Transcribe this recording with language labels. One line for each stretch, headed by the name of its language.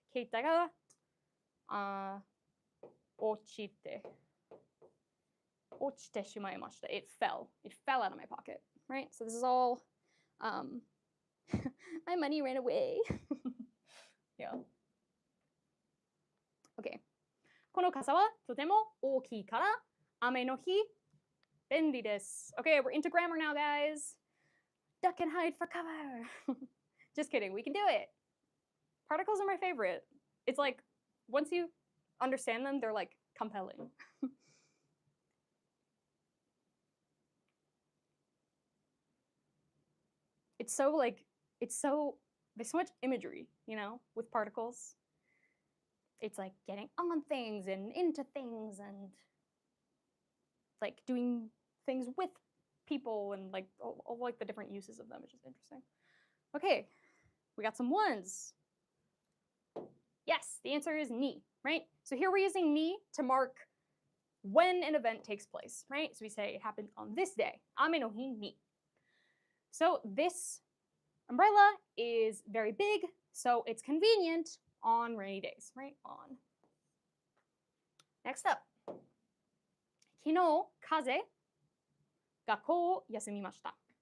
Japanese: Keitai ga ochite. Ochite shimaimashita.
English: It fell. It fell out of my pocket, right? So this is all, my money ran away. Yeah. Okay.
Japanese: この傘はとても大きいから雨の日便利です。
English: Okay, we're into grammar now, guys. Duck and hide for cover. Just kidding. We can do it. Particles are my favorite. It's like once you understand them, they're like compelling. it's so like, there's so much imagery, you know, with particles. It's like getting on things and into things and like doing things with people and like all like the different uses of them, which is interesting. Okay, we got some ones. Yes, the answer is ni, right? So here we're using ni to mark when an event takes place, right? So we say it happened on this day, ame no hi ni. So this umbrella is very big, so it's convenient on rainy days, right? On. Next up.
Japanese: 昨日、風邪、学校を休みました。